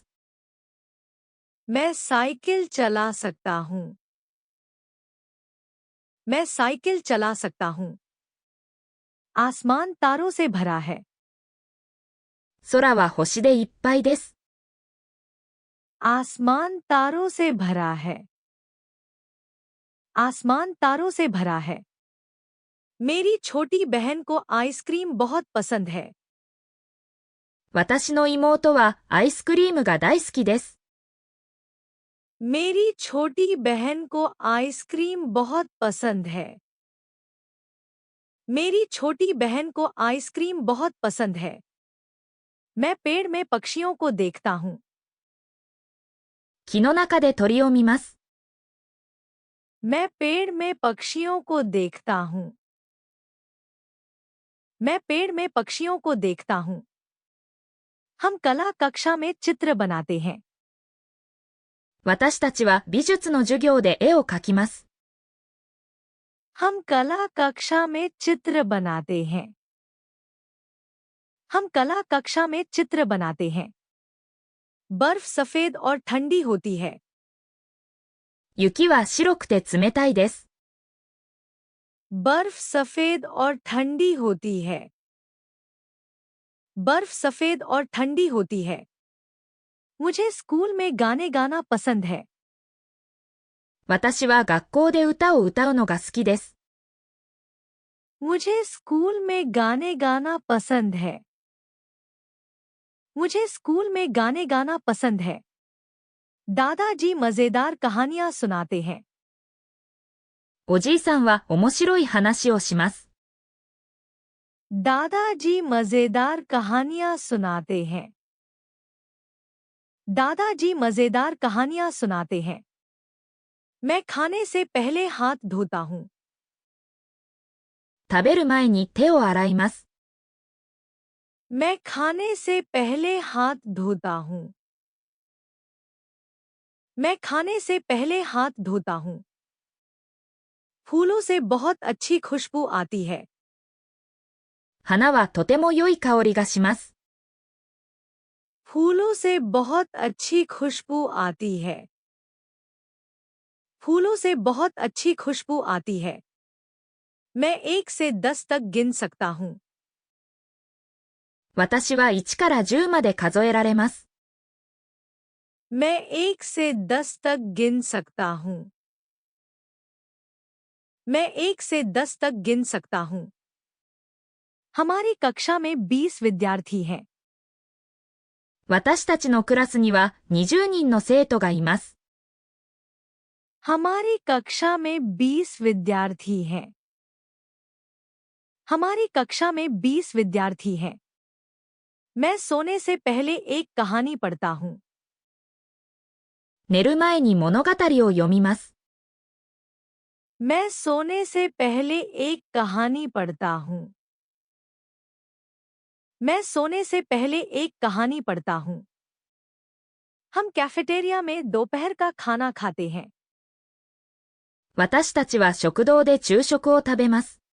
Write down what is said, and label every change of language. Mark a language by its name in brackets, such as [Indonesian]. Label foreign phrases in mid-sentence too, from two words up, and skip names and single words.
[Hindi] मैं साइकिल चला सकता हूँ। मैं साइकिल चला सकता हूँ। आसमान तारों से भरा है। [Japanese] 空は星でいっぱいです。 [Hindi] आसमान तारों से भरा है। आसमान तारों से भरा है। मेरी छोटी बहन को आइसक्रीम बहुत पसंद है। [Japanese] 私の妹はアイスクリームが大好きです。 [Hindi] मेरी छोटी बहन को आइसक्रीम बहुत पसंद है। मेरी छोटी बहन को आइसक्रीम बहुत पसंद है। मैं पेड़ में पक्षियों को देखता हूँ। [Japanese] 木の中で鳥を見ます。 [Hindi] मैं पेड़ में पक्षियों को देखता हूँ। मैं पेड़ में पक्षियों को देखता हूँ। हम कला कक्षा में चित्र बनाते हैं। [Japanese] 私たちは美術の授業で絵を描きます。 [Hindi] हम कला कक्षा में चित्र बनाते हैं। हम कला कक्षा में चित्र बनाते हैं। बर्फ सफेद और ठंडी होती है। [Japanese] 雪は白くて冷たいです。 [Hindi] बर्फ सफेद और ठंडी होती है। बर्फ सफेद और ठंडी होती है। मुझे स्कूल में गाने गाना पसंद है। [Japanese] 私は学校で歌を歌うのが好きです。 [Hindi] मुझे स्कूल में गाने गाना पसंद है। मुझे स्कूल में गाने गाना पसंद है। दादाजी मजेदार कहानियां सुनाते हैं। [Japanese] おじいさんは面白い話をします。 [Hindi] दादाजी मजेदार कहानियां सुनाते हैं। दादाजी मजेदार कहानियां सुनाते हैं। मैं खाने से पहले हाथ धोता हूँ। [Japanese] 食べる前に手を洗います。 [Hindi] मैं खाने से पहले हाथ धोता हूँ। मैं खाने से पहले हाथ धोता हूँ। फूलों से बहुत अच्छी खुशबू आती है। [Japanese] 花はとても良い香りがします。 [Hindi] फूलों से बहुत अच्छी खुशबू आती है। फूलों से बहुत अच्छी खुशबू आती है। मैं 1 से 10 तक गिन सकता हूँ। [Japanese] 私は1から10まで数えられます。 [Hindi] मैं 1 से 10 तक गिन सकता हूँ। मैं 1 से 10 तक गिन सकता हूँ। हमारी कक्षा में 20 विद्यार्थी हैं। [Japanese] 私たちのクラスには20人の生徒がいます。 [Hindi] हमारी कक्षा में 20 विद्यार्थी हैं। हमारी कक्षा में 20 विद्यार्थी हैं। मैं सोने से पहले एक कहानी पढ़ता हूँ। [Japanese] 寝る前に物語を読みます。 [Hindi] मैं सोने से पहले एक कहानी पढ़ता हूँ। मैं सोने से पहले एक कहानी पढ़ता हूँ। हम कैफेटेरिया में दोपहर का खाना खाते हैं। [Japanese] 私たちは食堂で昼食を食べます。